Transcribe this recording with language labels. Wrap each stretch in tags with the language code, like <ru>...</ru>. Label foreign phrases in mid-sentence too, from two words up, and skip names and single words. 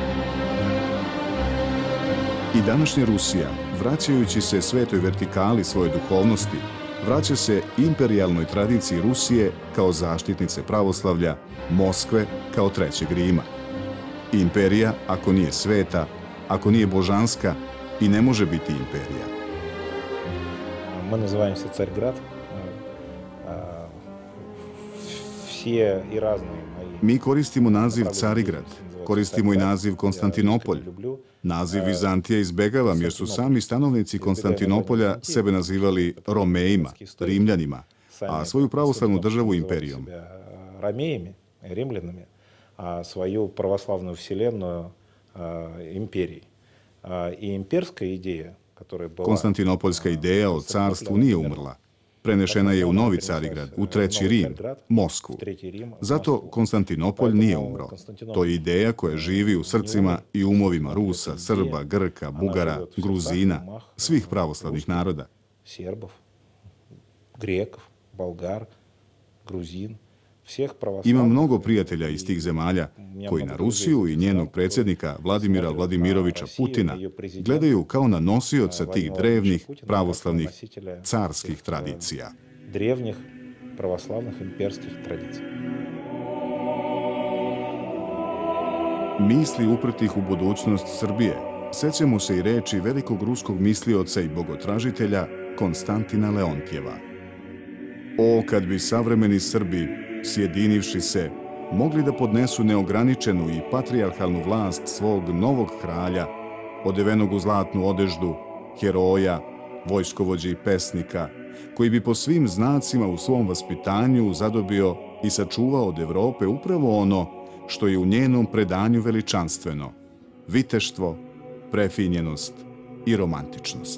<sr>I današnja Rusija, vraćajući se svetoj vertikali svoje duhovnosti, vraća se imperijalnoj tradiciji Rusije kao zaštitnice pravoslavlja, Moskve kao trećeg Rima. Imperija, ako nije sveta, ako nije božanska, i ne može biti imperija. Mi nazivamo se Cargrad.</sr> <ru>Все и разные мои.</ru> <sr>Mi koristimo naziv Carigrad, koristimo i naziv Konstantinopolj. Naziv Vizantija izbegavam jer su sami stanovnici Konstantinopolja sebe nazivali Romejima, Rimljanima, a svoju pravoslavnu državu imperijom.</sr> <ru>Ромеями, римлянами, а свою православную вселенную империей. И имперская идея, которая была...</ru> <sr>Konstantinopoljska ideja o carstvu nije umrla. Prenešena je u Novi Carigrad, u treći Rim, Moskvu. Zato Konstantinopolj nije umro. To je ideja koja živi u srcima i umovima Rusa, Srba, Grka, Bugara, Gruzina, svih pravoslavnih naroda.</sr> <ru>Сербов, греков, болгар, грузин, всех православных.</ru> <sr>Ima mnogo prijatelja iz tih zemalja koji na Rusiju i njenog predsjednika Vladimira Vladimiroviča Putina gledaju kao na nosioca tih drevnih pravoslavnih carskih tradicija.</sr> <ru>Древних православных имперских традиций.</ru> <sr>Misli uprtih u budućnost Srbije. Sećamo se i reči velikog ruskog mislioca i bogotražitelja Konstantina Leontjeva. O, kad bi savremeni Srbi, sjedinivši se, mogli da podnesu neograničenu i patrijarhalnu vlast svog novog kralja, odevenog u zlatnu odeždu, heroja, vojskovođe i pesnika, koji bi po svim znacima u svom vaspitanju zadobio i sačuvao od Evrope upravo ono što je u njenom predanju veličanstveno, viteštvo, prefinjenost i romantičnost.</sr>